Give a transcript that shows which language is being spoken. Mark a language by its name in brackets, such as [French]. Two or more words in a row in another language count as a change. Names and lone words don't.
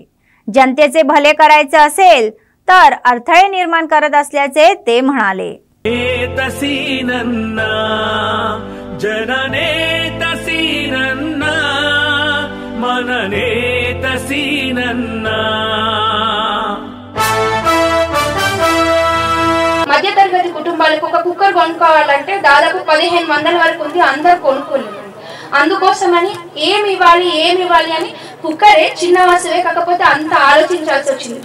[Marathi] जनतेचे भले करायचे असेल तर अडथळे निर्माण करत असल्याचे ते म्हणाले। जनने तसीनन्ना मनने तसीनन्ना [Telugu] మధ్యతరగతి కుటుంబాలకు ఒక కుక్కర్ కొనుక్కోవాలంటే దాదాపు 1500 వరకు ఉంది, అందరూ కొనుక్కోలేరు। అందుకోసమని ఏమి ఇవ్వాలి అని కుక్కరే చిన్న వస్తువే, కాకపోతే అంత ఆలోచించాల్సి వచ్చింది।